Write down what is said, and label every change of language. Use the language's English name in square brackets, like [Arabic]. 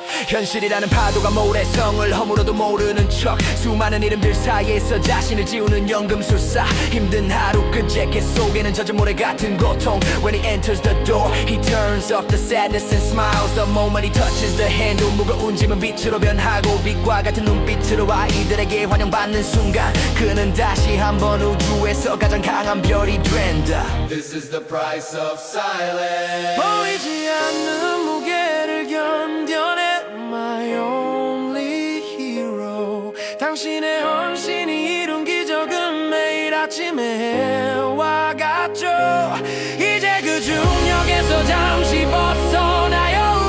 [Korean] 현실이라는 파도가 모래성을 허물어도 모르는 척. 수많은 이름들 사이에서 자신을 지우는 연금술사. 힘든 하루 끝 재킷 속에는 젖은 모래 같은 고통. [English] When he enters the door, he turns off the sadness and smiles. The moment he touches the handle, [Korean] 무거운 짐은 빛으로 변하고 빛과 같은 눈빛으로 아이들에게 환영받는 순간 그는 다시 한번 우주에서 가장 강한 별이 된다. [English] This is the price of silence. [Korean] 보이지 않는 무게를 견뎌내 [English] my only hero. [Korean] 당신의 헌신이 이룬 기적은 매일 아침에 해와 같죠. 이제 그 중력에서 잠시 벗어나요.